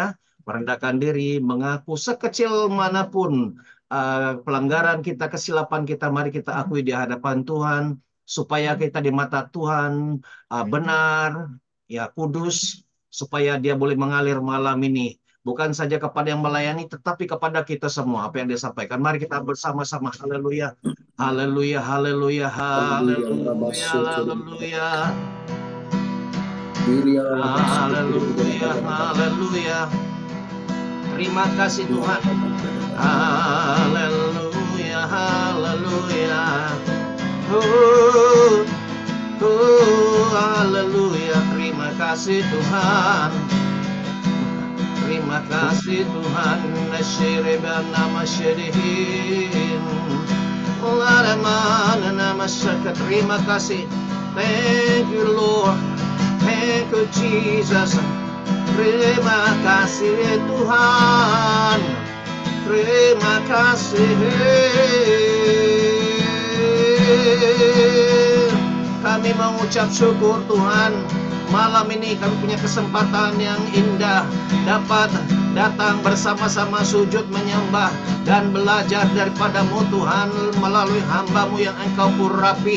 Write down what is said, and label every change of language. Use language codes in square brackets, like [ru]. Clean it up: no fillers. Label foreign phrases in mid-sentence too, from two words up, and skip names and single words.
[ms] Merendahkan diri, mengaku sekecil manapun pelanggaran kita, kesilapan kita, mari kita akui di hadapan Tuhan, supaya kita di mata Tuhan benar, ya kudus, supaya Dia boleh mengalir malam ini. Bukan saja kepada yang melayani, tetapi kepada kita semua. Apa yang dia sampaikan. Mari kita bersama-sama. Haleluya. Haleluya, haleluya, Haleluya, haleluya, Rabasotoro, haleluya, Iria, haleluya, haleluya. Terima kasih Tuhan. Haleluya, haleluya. Haleluya. Terima kasih Tuhan. Terima kasih Tuhan. Nasyiribana masyirihin. Terima kasih. [en] Thank you Lord. Thank you Jesus. [ms] Terima kasih Tuhan. Terima kasih. Kami mengucap syukur Tuhan. Malam ini kami punya kesempatan yang indah dapat datang bersama-sama sujud menyembah dan belajar daripada-Mu Tuhan melalui hamba-Mu yang Engkau urapi.